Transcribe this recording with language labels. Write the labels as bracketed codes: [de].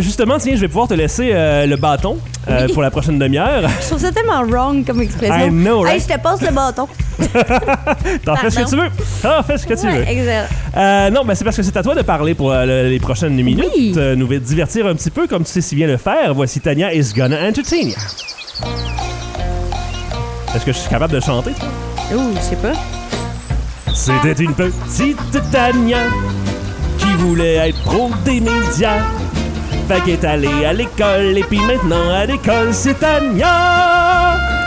[fr] Justement, tiens, je vais pouvoir te laisser le bâton pour la prochaine demi-heure. Je trouve ça tellement wrong comme expression. [en] I know, right? [fr] Hey, je te passe le bâton. T'en fais ce que tu veux. T'en fais ce que tu veux. Non, ben c'est parce que c'est à toi de parler pour les prochaines minutes. Oui. Nous va divertir un petit peu comme tu sais si bien le faire. Voici [en] Tania is gonna entertain you. [fr] Est-ce que je suis capable de chanter? Ouh, je sais pas. C'était une petite Tania qui voulait être pro des médias. Fait qu'elle est allée à l'école et puis maintenant à l'école c'est Tania.